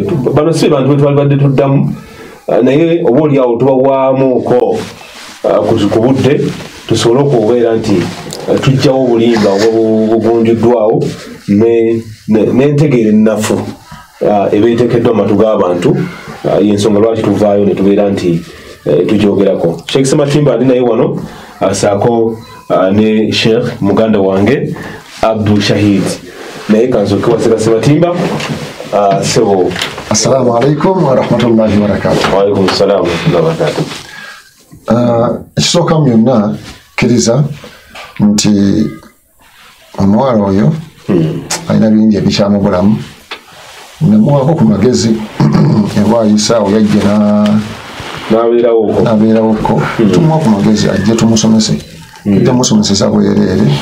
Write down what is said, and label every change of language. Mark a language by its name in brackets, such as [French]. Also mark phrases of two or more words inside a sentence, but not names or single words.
[Ganda] Bano si bantu betwalibadde tuddamu naye oba oli awo tubawaamuuko ku budde tusobole okubeera nti tujjawo obulimba obugunjuddwawo n'entegeera ennafu ebeeteekeddwa amatu g'abantu y'ensonga lwaki tuvaayo ne tubeera nti tugyogerako. Sheikh Sematimba ali naye wano asaako ne Sheikh muganda wange Abdul Shahid naye kansoke waseka Sematimba sebo. [Arabic] السلام عليكم ورحمة الله وبركاته. وعليكم السلام ورحمة الله وبركاته. [Ganda] Ekisooka byonna kkiriza nti omuwala oyo alina bingi ebikyamubulamu namuwaako ku magezi ewaayisaawo yajja n'abeerawoko tumuwa ku magezi ajje tumusomese tujja musomeseza bwereere.